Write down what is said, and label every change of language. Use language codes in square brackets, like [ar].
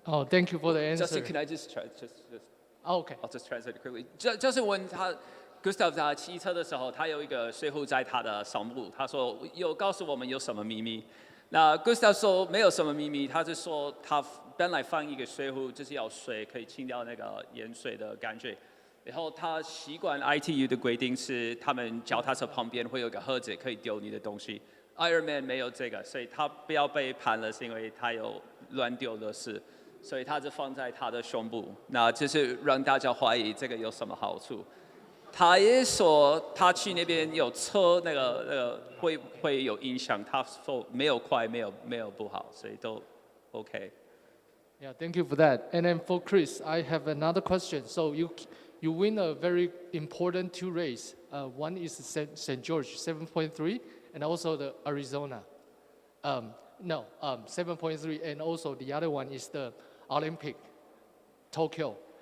[en] Thank you for the answer. Justin, can I just try? Okay. I'll just translate it quickly. [zh] 就是问他 Gustav 他骑车的时候，他有一个水壶在他的手部，他说有告诉我们有什么秘密。那 Gustav 说没有什么秘密，他是说他本来放一个水壶，就是要水可以清掉那个盐水的感觉。然后他习惯 ITU 的规定是，他们脚踏车旁边会有个盒子可以丢你的东西。 Ironman 没有这个，所以他不要被判了，是因为他有乱丢的事，所以他就放在他的胸部。那就是让大家怀疑这个有什么好处。他也说他去那边有车那个会有影响，他说没有快没有不好，所以都 OK。 [en] Yeah, thank you for that. And then for Chris, I have another question. So you win a very important 2 races. One is St. George 7.3, and also the Arizona. 7.3, and also the other one is the Olympic, Tokyo.